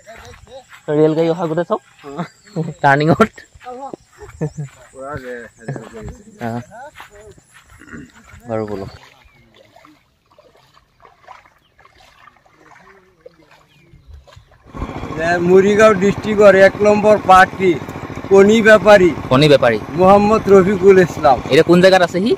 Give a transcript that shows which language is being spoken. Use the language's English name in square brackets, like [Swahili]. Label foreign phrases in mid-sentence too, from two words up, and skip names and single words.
[Assamese] ৰেল গাড়ী অহা গোটেই চব টাৰ্ণিঙত বাৰু বলক মুড়িগাঁও ডিস্ট্রিক্টর 1 নম্বর পার্টি কনি ব্যাপারী মোহাম্মদ রফিকুল ইসলাম। এটা কোন জায়গাত আছে হি?